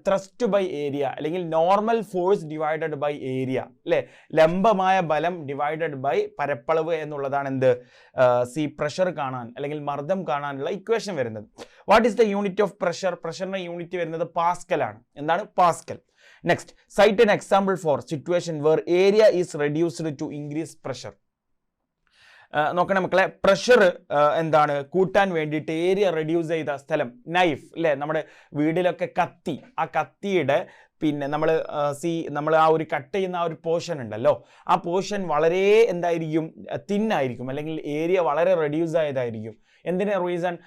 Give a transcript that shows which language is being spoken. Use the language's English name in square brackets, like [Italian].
[Malayalam] Thrust by area അല്ലെങ്കിൽ normal force divided by area അല്ലേ, ലംബമായ ബലം ഡിവൈഡഡ് ബൈ പരപ്പളവ് എന്നുള്ളതാണ് എന്ത് പ്രഷർ കാണാൻ അല്ലെങ്കിൽ മർദ്ദം കാണാനുള്ള ഇക്വേഷൻ വരുന്നത്. [English] What is the unit of pressure? [Malayalam] പ്രഷറിന്റെ unit വരുന്നത് പാസ്കൽ ആണ്. എന്താണ്? Pascal. [English] Next, cite an example for situation where area is reduced to increase pressure. [Malayalam] നോക്കണേ മക്കളെ, പ്രഷർ എന്താണ് കൂട്ടാൻ വേണ്ടിയിട്ട് ഏരിയ റെഡ്യൂസ് ചെയ്ത സ്ഥലം, നൈഫ് അല്ലേ, നമ്മുടെ വീടിലൊക്കെ കത്തി, ആ കത്തിയുടെ പിന്നെ നമ്മൾ ആ ഒരു കട്ട് ചെയ്യുന്ന ആ ഒരു പോർഷൻ ഉണ്ടല്ലോ, ആ പോർഷൻ വളരെ എന്തായിരിക്കും? തിന്നായിരിക്കും, അല്ലെങ്കിൽ ഏരിയ വളരെ റെഡ്യൂസ് ആയതായിരിക്കും. എന്തിന് റീസൺ?